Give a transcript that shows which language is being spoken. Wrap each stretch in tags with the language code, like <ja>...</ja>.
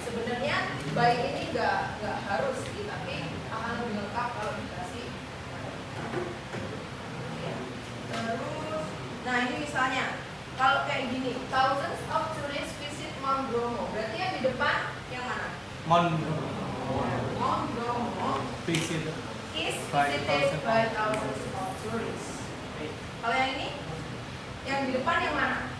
<id>Sebenarnya by ini nggak harus sih, tapi akan lebih lengkap kalau dikasih. Terus, nah ini misalnya kalau kayak gini,</id> <en>thousands of tourists visit Mount Bromo.</en> <id>Berarti yang di depan yang mana?</id> <en>Mount Bromo visit is visited by thousands of tourists.</en> <id>Kalau yang ini, yang di depan yang mana?</id>